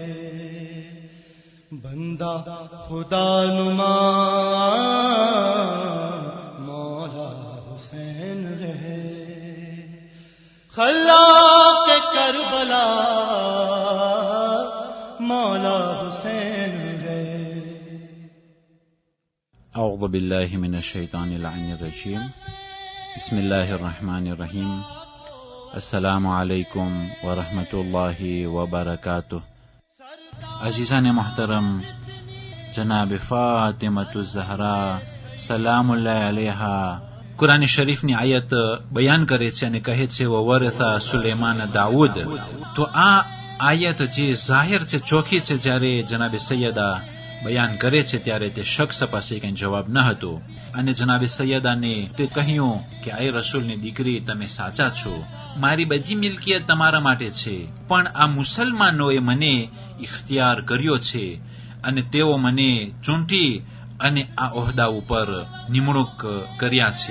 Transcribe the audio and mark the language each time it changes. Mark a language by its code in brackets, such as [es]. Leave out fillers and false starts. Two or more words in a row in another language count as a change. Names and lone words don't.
[ur] بندہ خدا نما مولا حسین ہے، خلاق کربلا مولا حسین ہے. [ar] أعوذ بالله من الشيطان اللعين الرجيم بسم الله الرحمن الرحيم السلام عليكم ورحمة الله وبركاته. [ur] عزیزان محترم، جناب فاطمة الزهرا سلام الله علیها قرآن شریف [gu] ની આયત બયાન કરે છે અને કહે છે [ar] وورث سليمان داود. [gu] તો આ આયત જે જાહેર છે, ચોખી છે, જ્યારે જનાબે સૈયદા બયાન કરે છે ત્યારે તે શખ્સ પાસે કઈ જવાબ ન હતો અને જનાબે સૈયદાને તે કહ્યું કે આય રસૂલની દીકરી, તમે સાચા છો, મારી બધી મિલકિયત તમારા માટે છે, પણ આ મુસલમાનોએ મને ઇખ્તિયાર કર્યો છે અને તેઓ મને ચૂંટી અને આ ઓહદા ઉપર નિમણૂક કર્યા છે.